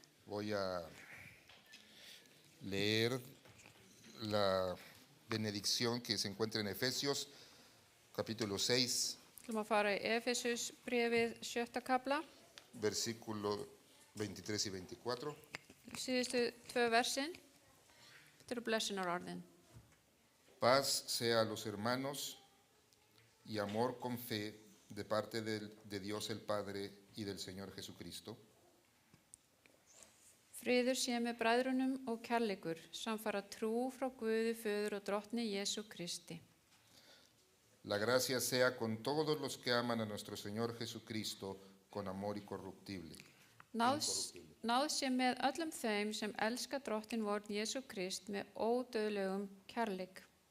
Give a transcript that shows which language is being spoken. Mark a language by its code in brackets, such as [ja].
[es] Voy a leer la benedicción que se encuentra en Efesios, capítulo 6, [is] Við ætlum að fara í Efesus bréfið 7. kapla, [es] versículo 23 y 24. [is] síðustu 2 versin. Þetta eru blessunarorðin. [es] Paz sea a los hermanos y amor con fe de parte de Dios el Padre y del Señor Jesucristo. [is] Friður sé með bræðrunum og kærleikur, samfara trú frá Guði, Föður og Drottni Jesú Kristi. [es] La gracia sea con todos los que aman a nuestro Señor Jesucristo con amor incorruptible. [is] Náð sé með öllum þeim sem elska Drottin vorn Jesú Krist með ódauðlegum kærleik.